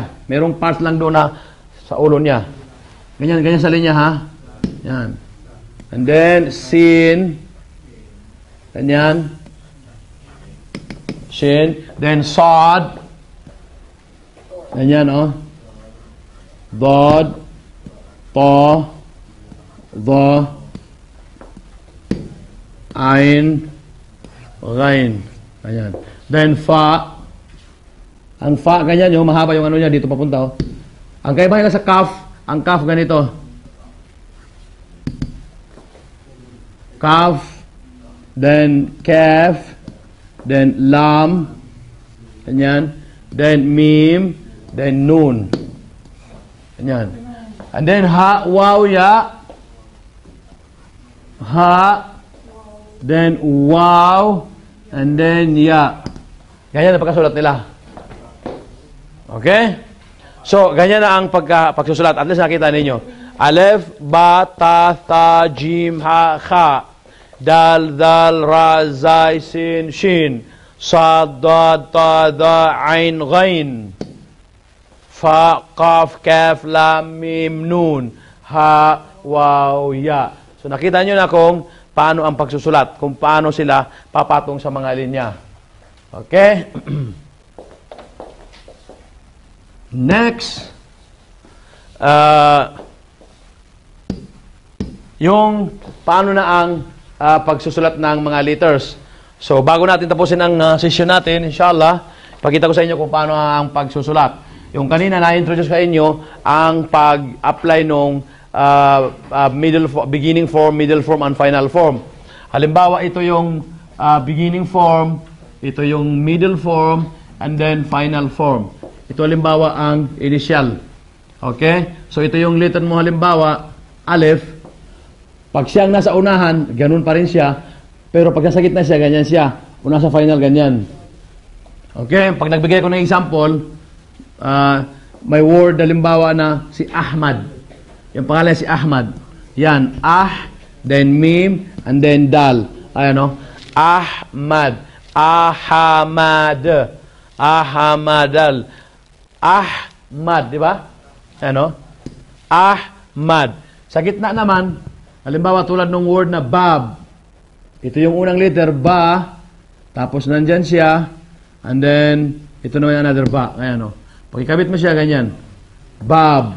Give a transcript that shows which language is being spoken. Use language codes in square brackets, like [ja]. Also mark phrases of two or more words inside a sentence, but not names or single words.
[tl] Merong parts lang doon na sa ulo niya. Ganyan, ganyan sa linya, ha? Yan. [en] And then, [tl] Sin. Ganyan. Shin. Then, Sod. Ganyan, oh. Dod. To. Do. Ain. Gain. Ganyan. Then, Fa. Ang Fa, ganyan, yung mahaba yung ano niya, dito papunta, oh. Ang kaibahan na sa Kaf, ang Kaf ganito. Kaf. Then, Kaf. Then, Lam. Ganyan. Then, Mim. Then, Nun. Ganyan. [en] And then, [tl] Ha, Waw, Ya. Ha. Then, Waw. [en] And then, [tl] Ya. Ganyan na pagkasulat nila. Okay? So, ganyan na ang pagsusulat. At least nakita ninyo. Alef, Ba, Ta, Tha, Jim, Ha, Kha. Dal, Dal, Ra, Zai, Sin, Shin. Sad, Dad, Ta, Da, Ain, Ghain. Fa, Qaf, Kaf, Lam, Mim, Nun. Ha, Waw, Ya. So, nakita nyo na kung paano ang pagsusulat. Kung paano sila papatong sa mga linya. [en] Okay? Next. [tl] Yung paano na ang pagsusulat ng mga letters. So, bago natin tapusin ang session natin, inshallah, pakita ko sa inyo kung paano ang pagsusulat. Yung kanina na-introduce sa inyo ang pag-apply nung [en] beginning form, middle form, and final form. [tl] Halimbawa, ito yung [en] beginning form, [tl] ito yung [en] middle form, and then final form. [tl] Ito halimbawa ang initial. Okay? So, ito yung letter mo halimbawa, Aleph. Pag siyang nasa unahan, ganun pa rin siya. Pero pag nasa gitna siya, ganyan siya. Kung nasa final, ganyan. Okay? Pag nagbigay ko ng example, may word halimbawa na si Ahmad. Yung pangalan si Ahmad. Yan. Ah, then Mim, [en] and then [tl] Dal. Ayan o. Ahmad. Ahamad. Ahamadal. Ahmad, di ba? Ano? Ahmad. Sa gitna naman, halimbawa tulad ng word na Bab. Ito yung unang letter, Ba. Tapos nandyan siya. [en] And then, [tl] ito naman another Ba. Ayan o. Pag ikabit mo siya, ganyan. Bab.